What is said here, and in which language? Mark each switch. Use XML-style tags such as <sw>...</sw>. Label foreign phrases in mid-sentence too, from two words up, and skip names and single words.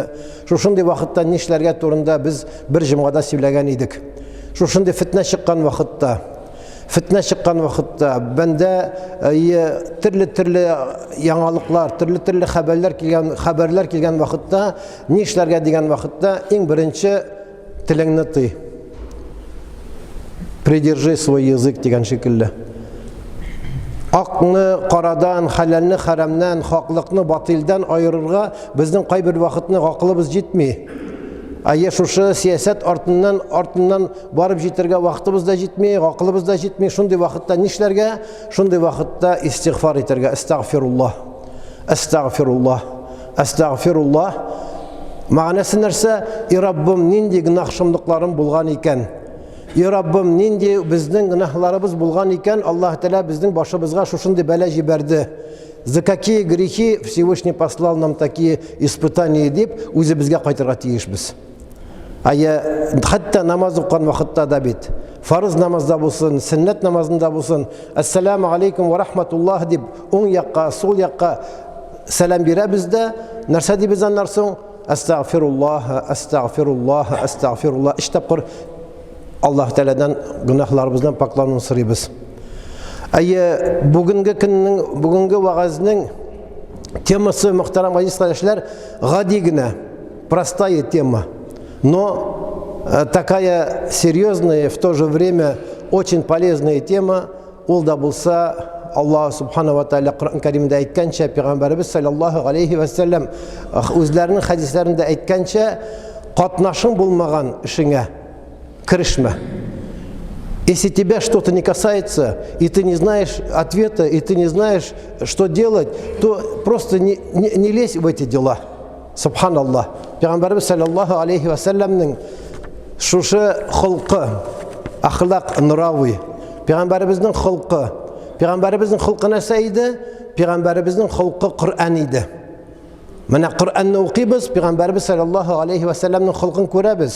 <tt>Шушындый вакытта нишләргә турында без бер җомгада сөйләгән идек. Шушындый фитнә чыккан вакытта, бәндә төрле яңалыклар, төрле хәбәрләр килгән вакытта, нишләргә дигән вакытта, иң беренче телеңне тый.</tt> <ru>Придержи свой язык</ru> <tt>дигән шикелле. Акны карадан, хәләлне хәрәмнән, хаклыкны батилдан айырырга безнең кайбер вакытны гакылыбыз җитми. Шушы сиясәт артыннан барып җитәргә вакытыбыз да җитми, гакылыбыз да җитми. Шундый вакытта нишләргә? Шундый вакытта истигъфар итәргә. Астагфируллах. Мәгънәсе нәрсә? И Раббым, нинди гынахшымлыкларым булган икән? И Раббым, нинди безнең гынахларыбыз булган икән? Аллаһ Тәала безнең башыбызга шушындый бәла җибәрде.</tt> <ru>За какие грехи Всевышний послал нам такие испытания</ru> <tt>дип, үзебезгә кайтырга тиешбез. Хәтта намаз укыган вакытта да бит, фарыз намазда булсын, сөннәт намазында булсын,</tt> <ar>السلام عليكم ورحمة الله</ar> <tt>дип, уң якка, сул якка сәлам бирәбез дә, нәрсә дибез аннан соң? Астагфируллаһ. Иштапкыр Аллаһ Тәаләдән гынахларыбыздан паклануын сорыйбыз. Бүгенге вагазның темасы, мөхтәрәм азиз кардәшләр, гади генә,</tt> <ru>простая тема, но такая серьезная, в то же время очень полезная тема.</ru> <tt>Ул да булса,</tt> <ar>الله سبحانه وتعالى</ar> <tt>Коръән Кәримдә әйткәнчә, Пәйгамбәрбез</tt> <ar>صلى الله عليه وسلم</ar> <tt>үзләренең хәдисләрендә әйткәнчә, катнашың булмаган эшеңә кирешмә.</tt> <ru>Если тебя что-то не касается, и ты не знаешь ответа, и ты не знаешь, что делать, то просто не лезь в эти дела.</ru> <tt>Субханаллах. Пәйгамбәрбез</tt> <ar>صلى الله عليه وسلم</ar> <tt>шушы хулкы, ахлак, нравы, Пәйгамбәрбезнең хулкы. Пәйгамбәрбезнең хулкы нәрсә иде? Пәйгамбәрбезнең хулкы Коръән иде. Менә Коръәнне укыйбыз, Пәйгамбәрбез</tt> <ar>صلى الله عليه وسلم</ar> <tt>хулкын күрәбез.</tt>